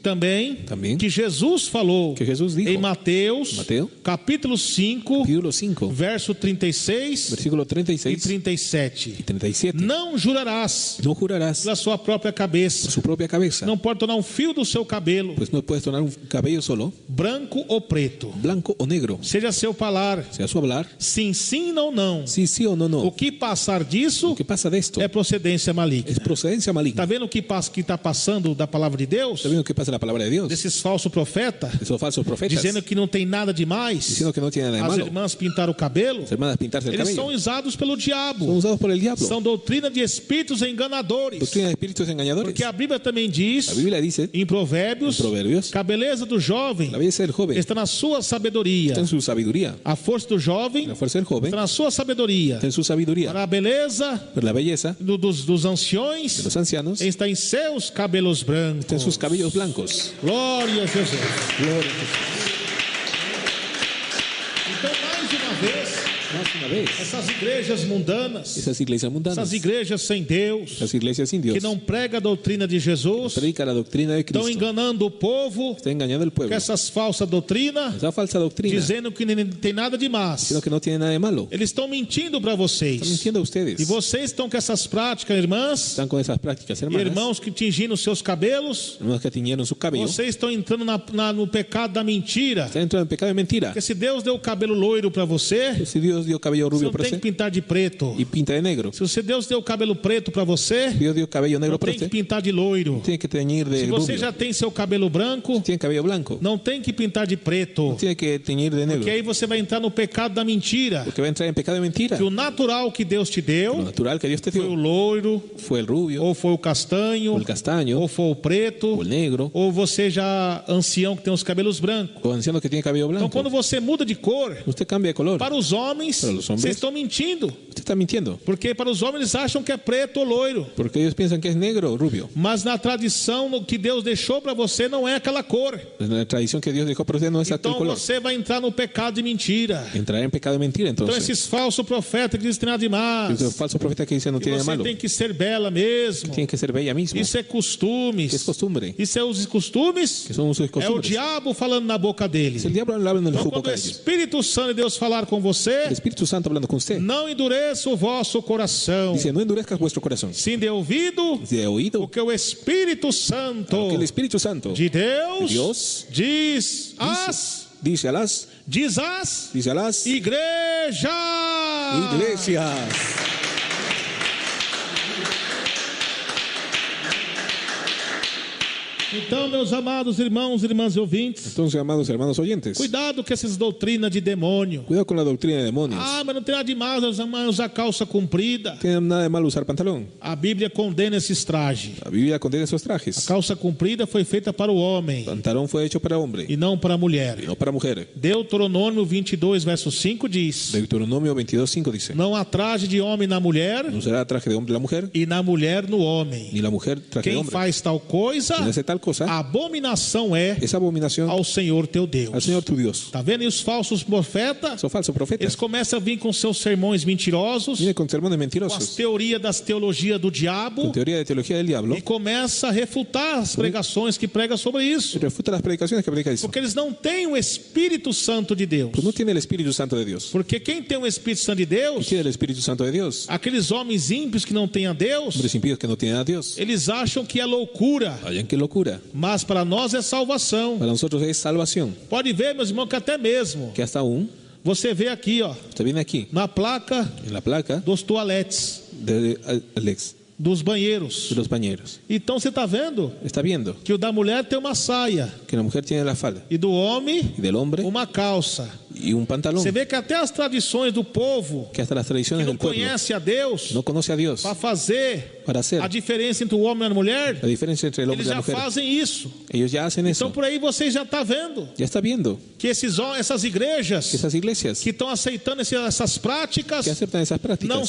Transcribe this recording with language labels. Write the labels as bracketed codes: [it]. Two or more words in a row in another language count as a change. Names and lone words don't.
[pt] também Também. que Jesus falou [es] que Jesús dijo [pt] em Mateus, [es] Mateo, [pt] capítulo 5, [es] capítulo 5, [pt] verso 36 [es] versículo [pt] e 36 37. [es] y 37. [pt] Não jurarás [es] No jurarás [pt] pela sua própria cabeça. [es] su propia cabeza, [pt] Não pode tornar um fio do seu cabelo [es] pues no puedes tornar un cabello solo, [pt] branco ou preto. [es] blanco o negro. [pt] Seja seu falar [es] Sea su hablar, [pt] sim, sim, não, não. [es] sí, sí o no, O no. [pt] que passar disso [es] ¿Qué pasa de esto? [pt] é procedência maligna. [es] Es procedencia [pt] Tá [es] maligna. [pt] vendo o que está passando da palavra de Deus? [es] ¿Está viendo qué pasa en la palabra de Dios? [pt] Desses falsos profetas, [es] Esos falsos profetas, [pt] dizendo que não tem nada demais. [es] diciendo que no tiene nada de [pt] As [es] malo. [pt] irmãs pintaram o cabelo. [es] Las hermanas pintarse el [pt] Eles são [es] cabello. [pt] usados pelo [es] Son [pt] diabo. [es] usados por el diablo. [pt] São doutrina de espíritus enganadores. [es] Doctrina de espíritus engañadores. [pt] Porque a Bíblia também diz, [es] La Biblia dice, [pt] em Provérbios, [es] en Proverbios, [pt] que a beleza do jovem [es] la belleza del joven [pt] está na sua sabedoria. [es] está en su sabiduría. [pt] A força do jovem [es] La fuerza del joven [pt] está na sua sabedoria. [es] está en su sabiduría. [pt] Para a beleza [es] Pero la belleza [pt] dos anciões [es] de los ancianos [pt] está em seus cabelos brancos. [es] está en sus cabellos blancos. [pt] Glória a Jesus. [es] Gloria a Jesús. [pt] Então, mais uma vez, [es] Más una vez, [pt] essas igrejas mundanas, [es] esas iglesias mundanas, [pt] essas igrejas sem Deus, [es] esas iglesias sin Dios, [pt] que não prega a doutrina de Jesus, [es] predica la doctrina de [pt] estão [es] Cristo, [pt] enganando o povo [es] está engañando al [pt] com [es] pueblo. [pt] essas falsas doutrinas, [es] Esa falsa doctrina, [pt] dizendo que não tem nada de más. [es] sino que no tiene nada de malo. [pt] Eles estão mentindo para [es] Están [pt] vocês. [es] mintiendo a ustedes. [pt] E vocês estão com essas práticas, irmãs [es] Están con esas prácticas, [pt] e [es] hermanas. [pt] irmãos que tingiram os seus cabelos. [es] Hermanos que tiñeron su cabello. [pt] Vocês estão entrando no pecado da mentira. [es] Están entrando en pecado de mentira. [pt] Porque se Deus deu o cabelo loiro para você, [es] Si Dios dio cabello [pt] você [es] rubio [pt] não [es] para [pt] tem que [es] usted [pt] pintar de preto. [es] y pinta de negro, [pt] Se Deus deu o cabelo preto para você, [es] Dios dio cabello negro [pt] não [es] para [pt] tem [es] que usted, [pt] pintar de loiro. [es] tiene que teñir de [pt] Se você [es] rubio. [pt] já tem seu cabelo branco, [es] Tiene cabello blanco, [pt] não tem que pintar de preto. [es] tiene que teñir de negro. [pt] Porque aí você vai entrar no pecado da mentira. [es] Porque va a entrar en pecado de mentira. [pt] Que o natural que Deus te [es] Lo [pt] deu [es] natural que Dios te [pt] foi o [es] dio [pt] loiro, [es] fue el rubio, [pt] ou foi o castanho, [es] o el castaño, [pt] ou foi o preto, [es] o el negro, [pt] ou você já ancião que tem os cabelos brancos. [es] o anciano que tiene cabello [pt] Então, [es] blanco. [pt] quando você muda de cor, [es] Usted cambia de color. [pt] para os homens, Para os homens. vocês estão mentindo. [es] Usted está mintiendo. [pt] Porque para os homens eles acham que é preto ou loiro. [es] Porque ellos piensan que es negro o rubio. [pt] Mas na tradição no que Deus deixou para você não é aquela cor. [es] La tradición que Dios dejó para usted no es aquel [pt] Então [es] color. [pt] você vai entrar no pecado de mentira. [es] Entrará en pecado de mentira [pt] Então [es] entonces. [pt] esses falsos profetas que dizem que tem nada demais. [es] Los falsos profetas que dicen no [pt] Que [es] tiene nada [pt] você [es] malo. [pt] tem que ser bela mesmo. [es] Tienen que ser bella mismo. [pt] Isso é costumes. [es] Que es costumbre. [pt] Isso é os costumes. [es] Que son usos y [pt] É o [es] costumbres. [pt] diabo falando na boca dele. [es] Es el diablo hablando en el [pt] Então [es] jugo [pt] quando o [es] de ellos. [pt] Espírito Santo de Deus falar com [es] El [pt] você, [es] Espíritu Santo hablando con usted. [pt] não endureça o vosso coração. [es] Dice, no endurezcas vuestro corazón. [pt] Sim de ouvido, [es] De oído. [pt] porque o Espírito Santo [es] Que el Espíritu Santo [pt] de Deus, [es] Dios [pt] diz às [es] dice a las [pt] igrejas. [es] iglesias. [pt] Então, meus amados irmãos e irmãs ouvintes, [es] Entonces, amados hermanos oyentes, [pt] cuidado com essas doutrinas de demônio. [es] cuidado con la doctrina de demonios. [pt] Ah, mas não tem nada demais usar calça comprida. [es] No tiene nada de malo usar pantalón. [pt] A Bíblia condena esses trajes. [es] La Biblia condena esos [pt] A [es] trajes. [pt] calça comprida foi feita para o homem [es] Pantalón fue hecho para hombre [pt] e não para a mulher. [es] y no para mujer. [pt] Deuteronômio 22, verso 5 diz: [es] Deuteronomio 22:5 dice: [pt] não há traje de homem na mulher [es] no será traje de hombre la mujer, [pt] e na mulher no homem. [es] ni la mujer traje de [pt] Quem [es] hombre. [pt] faz tal coisa, [es] Quien hace tal cosa, [pt] abominação é [es] esa abominación [pt] ao Senhor teu Deus. [es] al Señor tu Dios. [pt] Tá vendo? E os falsos profetas, [es] Son falsos [pt] eles [es] profetas. [pt] começam a vir com seus sermões mentirosos, [es] Viene con sermones [pt] com as [es] mentirosos, [pt] teorias das teologias do [es] con [pt] diabo, [es] teoría de teología del diablo, [pt] e começa a refutar as pregações que prega sobre [es] y [pt] isso. [es] refuta las predicaciones que predica eso. [pt] Porque eles não têm o Espírito Santo de Deus. [es] Pues no tiene el Espíritu Santo de Dios. [pt] Porque quem tem o Espírito Santo de Deus, [es] Tiene el Espíritu Santo de Dios. [pt] aqueles homens ímpios que não têm a Deus, [es] Hombres impíos que no tienen a Dios. [pt] eles acham que é loucura, [es] Vayan qué locura. [pt] mas para nós é salvação. [es] Para nosotros es salvación. [pt] Pode ver, meus irmãos, que até mesmo [es] Que hasta aún, [pt] você vê aqui, ó, [es] usted viene aquí, [pt] na placa [es] en la placa [pt] dos toaletes, [es] de Alex, [pt] dos banheiros. [es] de los bañeros. [pt] Então você está vendo [es] Está viendo [pt] que o da mulher tem uma saia [es] que la mujer tiene la falda [pt] e do homem [es] y del hombre [pt] uma calça. [es] y un pantalón. [pt] Você vê que até as tradições do povo [es] Que hasta las [pt] que [es] tradiciones [pt] não [es] del pueblo [pt] conhece a Deus [es] no conoce a Dios [pt] para fazer [es] para hacer [pt] a diferença entre o homem e a mulher, [es] la diferencia entre el hombre [pt] eles [es] y la [pt] já [es] mujer. [pt] fazem isso. [es] Ellos ya hacen [pt] Então [es] eso. [pt] por aí você já está vendo [es] Ya está viendo [pt] que essas igrejas [es] que esas iglesias [pt] que estão aceitando essas práticas [es] que aceptan esas [pt] não [es] prácticas